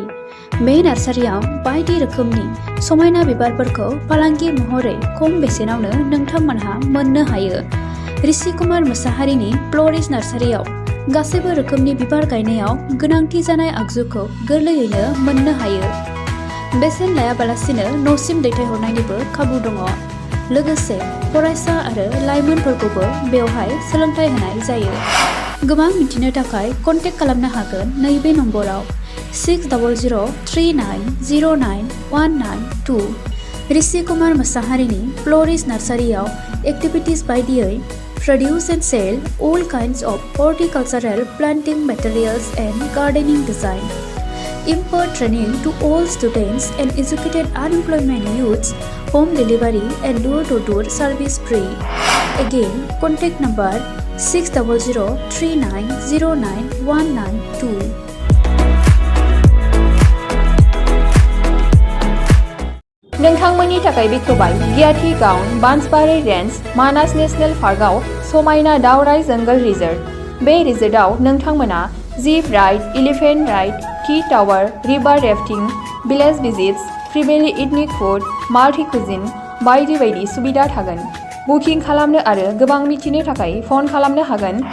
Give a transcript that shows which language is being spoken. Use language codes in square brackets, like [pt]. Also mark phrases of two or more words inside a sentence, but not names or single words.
[brx] बे नार्सारियाव बायदि रोखोमनि समायना बिबारफोरखौ फालांगि महरै खम बेसेनावनो नोंथांमोनहा मोननो हायो ऋषि कुमार मोसाहारिनि फ्लरिस्ट नार्सारियाव गासैबो रोखोमनि बिबार गायनायाव गोनांथि जानाय आगजुखौ गोरलैयैनो मोननो हायो बेसेन लायाबालासिनो न'सिम दैथायहरनायनिबो खाबु दङ लोगोसे फरायसा आरो लाइमोनफोरखौबो बेवहाय सोलोंथाइ होनाय जायो गोबां मिथिनो थाखाय कन्टेक्ट खालामनो हागोन नैबे नम्बराव [en] 6000390992 [brx] ऋषि कुमार मोसाहारिनि फ्लरिस्ट नार्सारियाव एक्टिभिटिज बायदियै [en] produce and sell all kinds of horticultural planting materials and gardening design impart training to all students and educated unemployment youths home delivery and door-to-door service free again contact number 6003909192 [brx] नोंथांमोननि थाखाय बेखेवबाय गियाथि गाउन बान्सबारि रेन्ज मानास नेशनेल पार्कआव समायना दावराइ जंगल रिजर्ट बे रिजर्टआव नोंथांमोना [en] jeep ride elephant ride tea tower river rafting village visits tribal ethnic food multi cuisine [brx] बायदि बायदि सुबिदा थागोन बुकिं खालामनो आरो गोबां मिथिनो थाखाय फन खालामनो हागोन